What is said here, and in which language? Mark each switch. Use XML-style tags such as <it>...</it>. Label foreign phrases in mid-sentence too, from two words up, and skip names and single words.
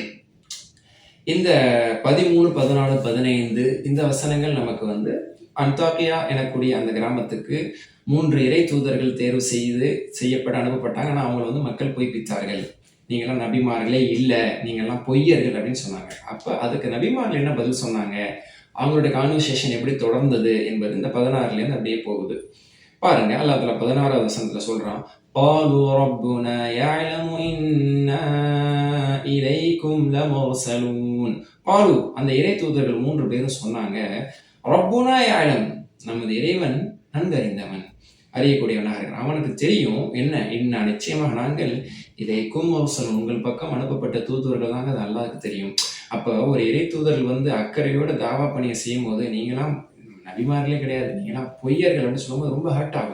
<ta>இந்த 13, 14, 15 இந்த வசனங்கள் நமக்கு அந்தாக்கியா எனக்கூடிய அந்த கிராமத்துக்கு 3 இறை தூதர்கள் தேர்வு செய்யப்பட அனுப்பப்பட்டாங்க. ஆனால் அவங்கள மக்கள் பொய்ப்பித்தார்கள். நீங்கள்லாம் நபிமார்களே இல்லை, நீங்கள்லாம் பொய்யர்கள் அப்படின்னு சொன்னாங்க. அப்போ அதுக்கு நபிமார்கள் என்ன பதில் சொன்னாங்க, அவங்களுடைய கான்வர்சேஷன் எப்படி தொடர்ந்தது என்பது இந்த 16லேருந்து அப்படியே போகுது. பாருங்க, அல்லாஹ் தஆலா 16வது வசனத்தில் சொல்றான்,</ta> <ar>قالوا ربنا يعلم إنا إليكم لمرسلون.</ar> <ta>قالوا அந்த இறை தூதர்கள் 3 பேரும் சொன்னாங்க,</ta> <ar>ربنا يعلم,</ar> <ta>நமது இறைவன் நன்கறிந்தவன், அறியக்கூடியவனாக இருக்கிறான், அவனுக்கு தெரியும் என்ன, இன்னும் நிச்சயமாக நாங்கள்</ta> <ar>إليكم مرسلون,</ar> <ta>உங்கள் பக்கம் அனுப்பப்பட்ட தூதுவர்கள் தாங்க, அது அல்லாஹ்வுக்கு தெரியும். அப்போ ஒரு இறை தூதர்கள் அக்கறையோட தாவா பணியை செய்யும் போது நீங்களாம் நபிமார்களே கிடையாது, நீங்களாம் பொய்யர்கள் அப்படின்னு சொல்லும்போது ரொம்ப ஹர்ட் ஆகும்.</ta>